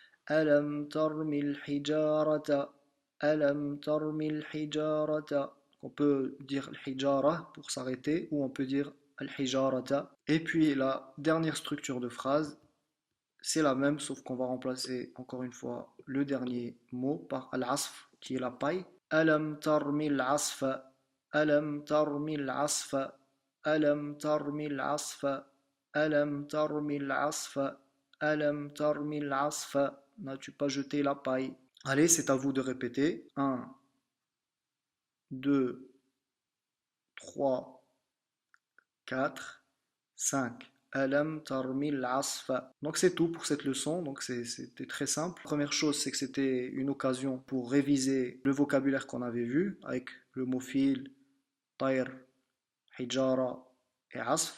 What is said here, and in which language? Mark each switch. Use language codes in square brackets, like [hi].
[ar] ألم ترم الحجارة ألم ترم الحجارة. [fr] On peut dire al-hijara pour s'arrêter ou on peut dire al-hijarata. Et puis la dernière structure de phrase, c'est la même sauf qu'on va remplacer encore une fois le dernier mot par al-asf qui est la paille. [ar] ألم ترم العصف ألم ترم العصف ألم ترم العصف ألم ترم العصف ألم ترم العصف. [fr] N'as-tu pas jeté la paille? Allez, c'est à vous de répéter. 1, 2, 3, 4, 5. [ar] Alam tarmil asfa. [fr] Donc c'est tout pour cette leçon. Donc c'était très simple. Première chose, c'est que c'était une occasion pour réviser le vocabulaire qu'on avait vu avec le mot fil, tayr, hijara et asf.